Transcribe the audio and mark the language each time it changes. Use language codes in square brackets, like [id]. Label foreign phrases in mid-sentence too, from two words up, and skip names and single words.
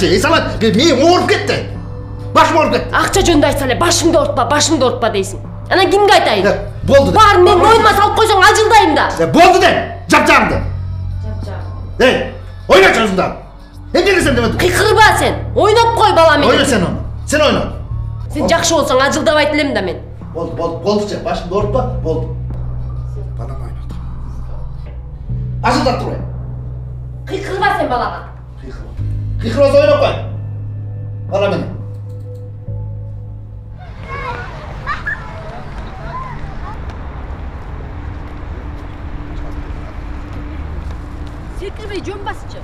[ky] Эс алайын. Мен ооруп кетти. Башым ооруп кетти. Акча жөнүндө айтса эле башымды ортпа дейсиң. Анан кимге айтайын? Болду. Бар, мен мойнума салып койсоң ажылдайм да. Болду де. Жапжаңды. Ойночу өзүңдү. Эмне десем демедим? Кыйкырба сен. Ойноп кой бала менен. Ойна сен оны. Сен ойна. Сен жакшы болсоң ажылдабайт элем да мен. Болду же. Башымды ортпа, болду. Балам ойнот. Ажылдап турбай. Кыйкырба сен балага. Кыйкырбаса ойноп кой. Бала менен. Секирбей жөн басчы.